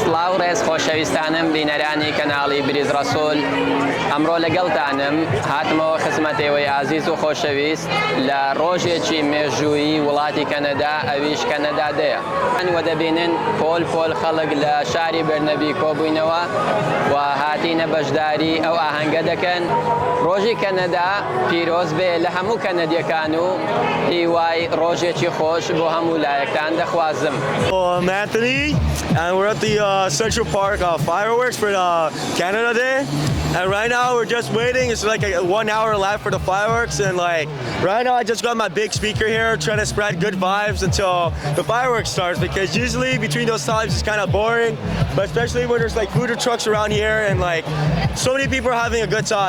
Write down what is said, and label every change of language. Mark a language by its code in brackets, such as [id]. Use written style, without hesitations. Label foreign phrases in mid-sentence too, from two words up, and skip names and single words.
[ckb] چاوڕێز خۆشەویستانم بینەرانی کەناڵی بریز ڕەسوول ئەمڕۆ لەگەڵتانم هاتمەوە خزمەتێوەی عازیز و خۆشەویست لە ڕۆژێکی مێژوویی وڵاتی کەنەدا ئەویش کەنەدادەیە وە دەبینن پۆل خەڵک لە شاری بەرنەبی کۆبووینەوە و هاتینە بەشداری ئەو ئاهەنگە دەکەن ڕۆژی کەنەدا پیرۆز بێ لە هەموو کەنەدیەکان و هیوای ڕۆژێکی خۆش بۆ هەموو لایەکتان دەخوازم. [en] I'm Anthony, and we're at the Central Park fireworks for the Canada Day. And right now we're just waiting. It's like a 1 hour left for the fireworks. And like right now I just got my big speaker here trying to spread good vibes until the fireworks starts, because usually between those times it's kind of boring, but especially when there's like food trucks around here and like so many people are having a good time.